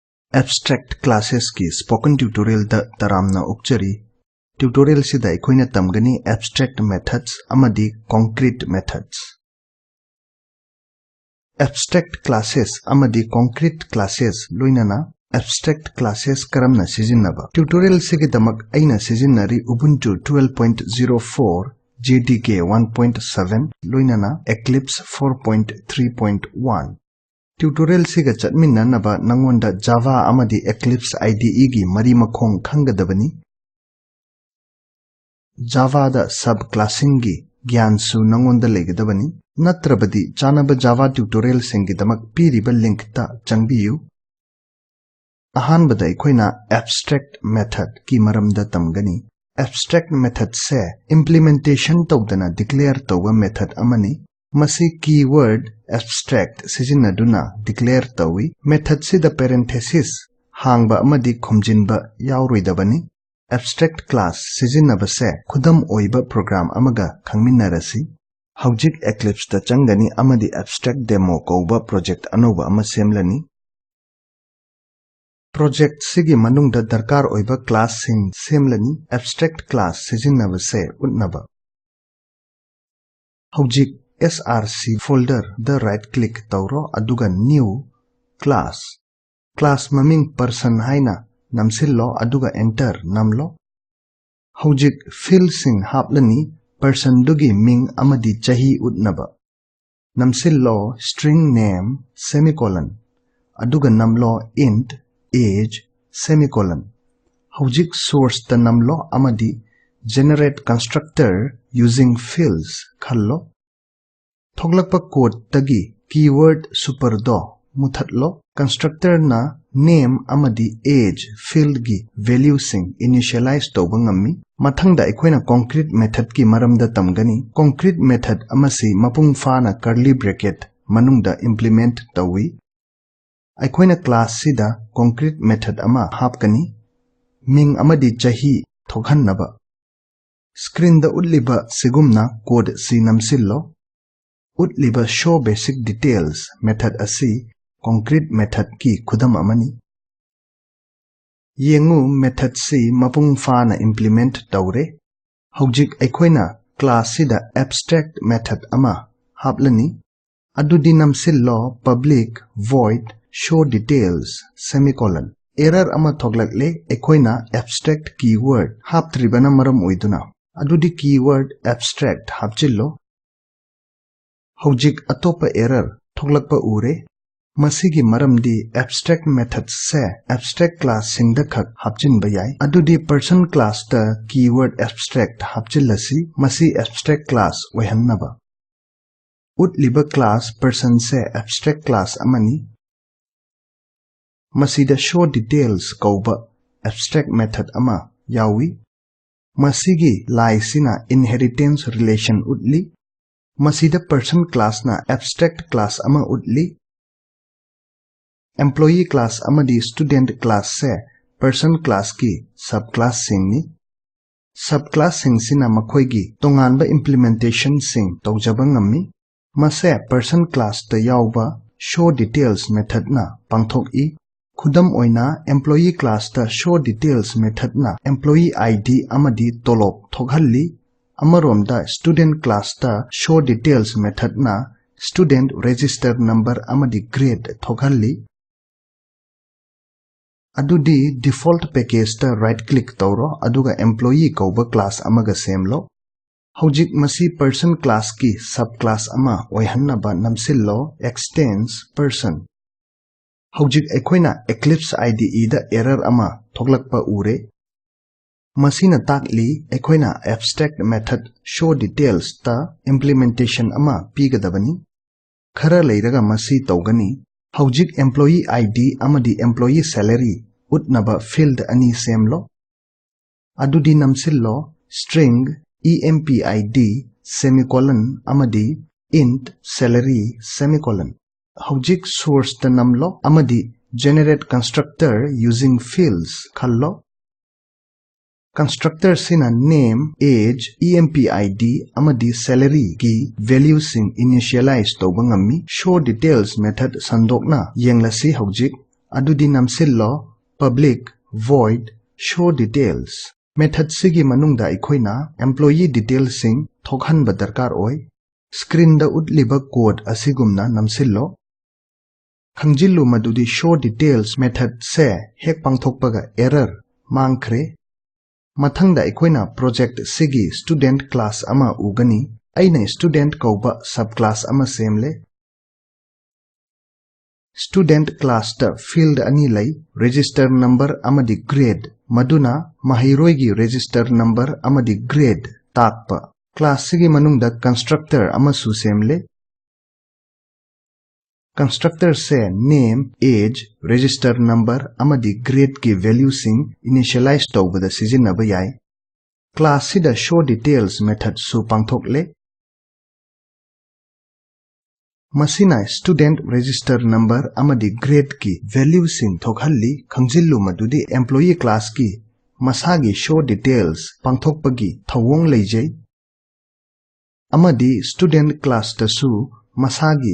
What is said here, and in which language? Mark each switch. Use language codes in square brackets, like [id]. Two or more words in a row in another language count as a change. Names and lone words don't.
[en] Abstract classes [mni] की [en] spoken tutorial [mni] दा taramna ukchari. Tutorial sida aikoina tamgani [en] abstract methods [mni] amadi [en] concrete methods. Abstract classes [mni] amadi [en] concrete classes [mni] loinana [en] abstract classes [mni] karamna sijinnaba. Tutorial sigidamak aina sijinnari Ubuntu 12.04 JDK 1.7 loinana Eclipse 4.3.1. Tutorial siga chatminnanaba nangonda Java amadi Eclipse IDE gi mari makhong khangadabani. Java da subclassing gi gyansu nangonda legedabani. Natrabadi chanaba Java tutorial singidamak piriba link ta changbiyu. Ahanbada aikoina [en] abstract method [mni] ki maramda tamgani. [en] Abstract method [mni] se implementation tawdana declare tawba method amani. Masi [en] keyword abstract [mni] sijinnaduna declare tawi. Method sida parenthesis hangba amadi khumjinba yawroidabani. [en] Abstract class [mni] sijinnaba se khudam oiba program amaga khangminnarasi. Haujik Eclipse ta changani amadi abstract demo kauba project anoba ama semlani. Project sigi manungda darkar oiba class sing semlani. [en] Abstract class [mni] sijinnaba se utnaba. Haujik [en] SRC folder the right click [mni] tauro aduga [en] new class. [mni] Class maming person haina namsillo aduga enter namlo. Haujik fill sing haplani person dugi ming amadi chahi utnaba. Namsillo [en] string name semicolon. [mni] Aduga namlo [en] int age semicolon. [mni] Haujik source ta namlo amadi [en] generate constructor using fills [mni] khallo. Thoglakpa code tagi [en] keyword superdo [mni] muthatlo. Constructor na name amadi [en] age field [mni] gi value sing initialize tawba ngammi. Mathangda aikoina [en] concrete method [mni] ki maramda tamgani. [en] Concrete method [mni] amasi mapung fana [en] curly bracket [mni] manungda implement tawi. Aikoina class sida [en] concrete method [mni] ama hapkani. Ming amadi chahi thokhannaba. Screen da utliba sigumna code si namsillo. Utliba [en] show basic details method [mni] asi [en] concrete method [mni] ki khudam amani. Yengu method si mapung fana implement tawre. Haujik aikoina class sida [en] abstract method [mni] ama haplani. Adudi namsillo [en] public void show details semicolon. [mni] Error ama thoglakle aikoina [en] abstract keyword [mni] haptribana maram oiduna. Adudi [en] keyword abstract [mni] hapchillo. Haujik atopa error thoglakpa ure. Masigi maramdi [en] abstract methods [mni] se [en] abstract class [mni] singda khak hapchinba yai. Adudi [en] person class [mni] ta [en] keyword abstract [mni] hapchillasi masi [en] abstract class [mni] oihannaba. Utliba [en] class person [mni] se [en] abstract class [mni] amani. Masida [en] show details [mni] kauba [en] abstract method [mni] ama yawi. Masigi lai sina [en] inheritance relation [mni] utli. Masida [en] person class [mni] na [en] abstract class [mni] ama utli. [en] Employee class [mni] amadi [en] student class [mni] se [en] person class [mni] ki subclass sing ni. Subclass sing sina makhoigi tonganba implementation sing tawjaba ngammi. Mase [en] person class [mni] ta yawba [en] show details method [mni] na pangthok I. Khudam oina [en] employee class [mni] ta [en] show details method [mni] na [en] employee ID [mni] amadi tolop thokhalli. Amaromda [en] student class [mni] ta [en] show details method [mni] na [en] student register number [mni] amadi grade thokhalli. Adudi [en] default package [mni] ta [en] right click [mni] tawro aduga employee kauba class amaga semlo. Haujik masi [en] person class [mni] ki subclass ama oihannaba namsillo [en] extends person. [mni] Haujik aikoina Eclipse IDE da error ama thoglakpa ure. Masina takli aikoina [en] abstract method show details [mni] ta implementation ama pigadabani. Khara leiraga masi tawgani. Haujik [en] employee ID [mni] amadi [en] employee salary [mni] utnaba field ani semlo. Adudi namsillo [en] string empid semicolon [mni] amadi [en] int salary semicolon. [mni] Haujik source ta namlo amadi [en] generate constructor using fields [mni] khallo. Constructor sina name, age, empid amadi salary ki value sing initialize tawba ngammi. [en] Show details method [mni] sandokna yenglasi haujik adudi namsillo [en] public void show details method [mni] sigi manungda ikhoina [en] employee details [mni] sing thokhanba darkar oi screen da utliba code asigumna namsillo khangjillu madudi [en] show details method [mni] se hek pangthokpaga error mangkhre mathangda ikhoina project sigi [en] student class [mni] ama ugani aina student kauba subclass ama semle [en] student class [mni] ta field ani lai [en] register number [mni] amadi grade maduna mahiroi gi [en] register number [mni] amadi grade takpa class sigi manungda constructor ama su semle constructor se [en] name age register number [mni] amadi grade ki value sing initialize tawbada sijinaba yai class sida [en] show details method [mni] su pangthokle masina [en] student register number [mni] amadi grade ki value sing thokhalli khangjillu madudi [en] employee class [mni] ki masagi [en] show details [mni] pangthokpagi thawong leijai amadi [en] student class [mni] tasu masagi